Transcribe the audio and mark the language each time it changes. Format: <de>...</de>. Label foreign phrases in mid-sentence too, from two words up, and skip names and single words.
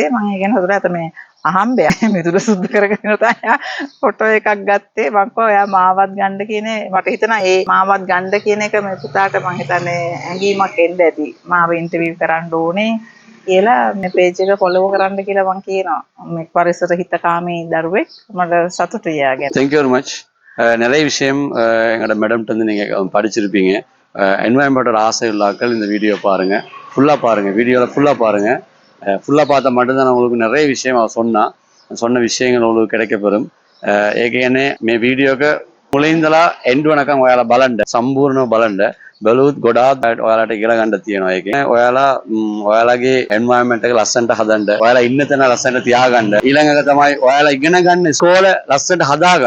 <si>මම ඒ ගැන හොඳට මේ අහම්බයක් මිදුල සුද්ධ කරගෙන තමයි ෆොටෝ එකක් ගත්තේ. මම කෝ එයා මාවත් ගන්න කියන්නේ මට හිතෙනවා ඒ මාවත් ගන්න කියන එක මේ පුතාට මම හිතන්නේ ඇඟීමක් එන්න ඇති. මාව ඉන්ටර්විව් කරන්න ඕනේ කියලා මේ පේජ් එක ෆොලෝ කරන්න කියලා මම කියනවා. මේ පරිසර හිතකාමී දරුවෙක් මට சතුටුයි යාගෙන.</si> <en>Thank you very much.</en> <ta>நிறைய விஷயம் எங்களோட மேடம்கிட்ட வந்து நீங்க படிச்சிருப்பீங்க. என்வாயன்மெண்டோட ஆசை உள்ளாக்கள் இந்த வீடியோ பாருங்க, ஃபுல்லா பாருங்க, வீடியோவில் ஃபுல்லா பாருங்க. ஃபுல்லா பார்த்தா மட்டும்தான் உங்களுக்கு நிறைய விஷயம் அவ சொன்ன விஷயங்கள் உங்களுக்கு கிடைக்கப்பெறும்.</ta> <si>ඒකනේ මේ වීඩියෝ එක මුලින්දලා එන්ඩ් වෙනකන් ඔයාලා බලන්න සම්පූර්ණව බලන්න බැලුවොත් ගොඩාක් ඔයාලට ඉගෙන ගන්න තියෙනවා. ඒකේ ඔයාලගේ එන්වයරන්මන්ට් එක ලස්සනට හදන්න, ඔයාලා ඉන්න තැන ලස්සනට තියාගන්න. ඊළඟට තමයි ඔයාලා ඉගෙන ගන්න ස්කෝල ලස්සනට හදාගන්න.</si>